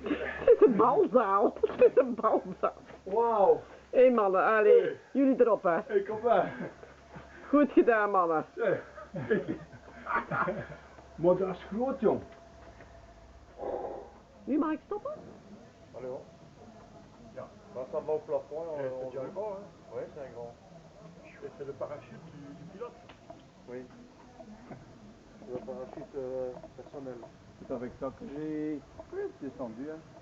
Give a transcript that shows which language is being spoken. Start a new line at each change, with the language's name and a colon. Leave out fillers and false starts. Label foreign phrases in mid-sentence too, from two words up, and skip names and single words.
Dutch: Het is een balzaal. Het is een balzaal. Wauw. Hé mannen, allee, jullie erop hè. Hey, kom maar. Goed gedaan mannen. Maar dat is groot, jong. Nu mag ik stoppen?
French: Allez, bon. Bah, ça va au plafond et on dirait pas, hein. Oui, c'est un grand. C'est le parachute du pilote. Oui. C'est le parachute personnel. C'est avec ça que j'ai descendu, hein.